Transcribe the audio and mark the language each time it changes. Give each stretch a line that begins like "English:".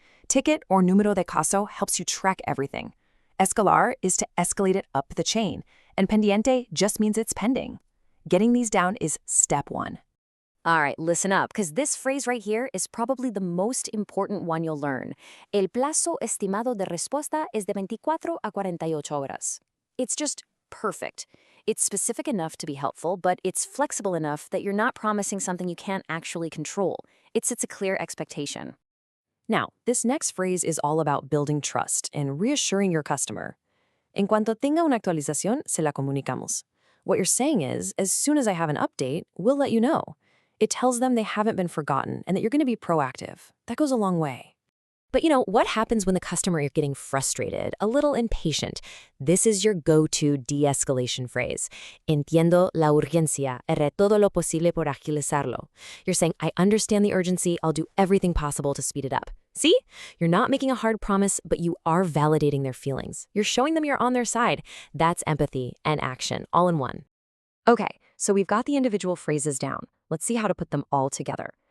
English: Ticket or número de caso helps you track everything. Escalar is to escalate it up the chain, and pendiente just means it's pending. Getting these down is step one. All right, listen up, because this phrase right here is probably the most important one you'll learn.
Spanish: El plazo estimado de respuesta es de 24 a 48 horas.
English: It's just perfect. It's specific enough to be helpful, but it's flexible enough that you're not promising something you can't actually control. It sets a clear expectation. Now, this next phrase is all about building trust and reassuring your customer.
Spanish: En cuanto tenga una actualización, se la comunicamos.
English: What you're saying is, as soon as I have an update, we'll let you know. It tells them they haven't been forgotten and that you're going to be proactive. That goes a long way. But what happens when the customer is getting frustrated, a little impatient? This is your go-to de-escalation phrase.
Spanish: Entiendo la urgencia, haré todo lo posible por agilizarlo.
English: You're saying, I understand the urgency, I'll do everything possible to speed it up. See? You're not making a hard promise, but you are validating their feelings. You're showing them you're on their side. That's empathy and action, all in one. Okay, so we've got the individual phrases down. Let's see how to put them all together.